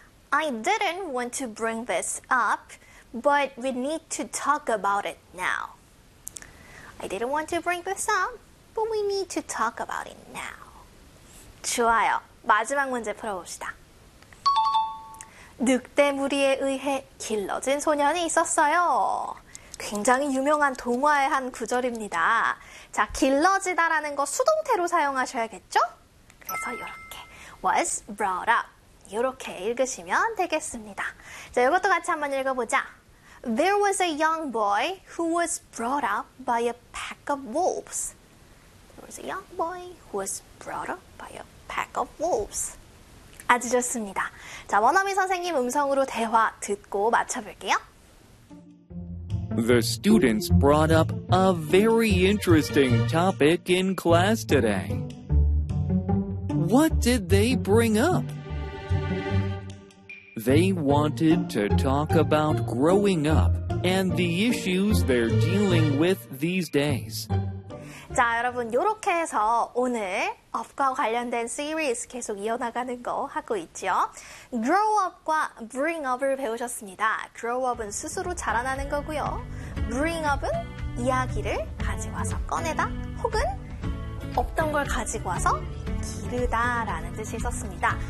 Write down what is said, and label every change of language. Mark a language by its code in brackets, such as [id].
[en] I didn't want to bring this up, but we need to talk about it now. I didn't want to bring this up, but we need to talk about it now. [ko] 좋아요. 마지막 문제 풀어봅시다. 늑대 무리에 의해 길러진 소년이 있었어요. 굉장히 유명한 동화의 한 구절입니다. 자, 길러지다라는 거 수동태로 사용하셔야겠죠? 그래서 이렇게 [en] was brought up. [ko] 이렇게 읽으시면 되겠습니다. 자, 이것도 같이 한번 읽어보자. [en] There was a young boy who was brought up by a pack of wolves. There was a young boy who was brought up by a pack of wolves. [ko] 아주 좋습니다. 자, 원어민 선생님 음성으로 대화 듣고 맞춰볼게요. [en] The students brought up a very interesting topic in class today. What did they bring up? They wanted to talk about growing up and the issues they're dealing with these days. [ko] 자, 여러분, 이렇게 해서 오늘 업과 관련된 시리즈 계속 이어나가는 거 하고 있죠. Grow up과 bring up을 배우셨습니다. Grow up은 스스로 자라나는 거고요. Bring up은 이야기를 가지고 와서 꺼내다 혹은 없던 걸 가지고 와서 기르다 라는 뜻이 있었습니다.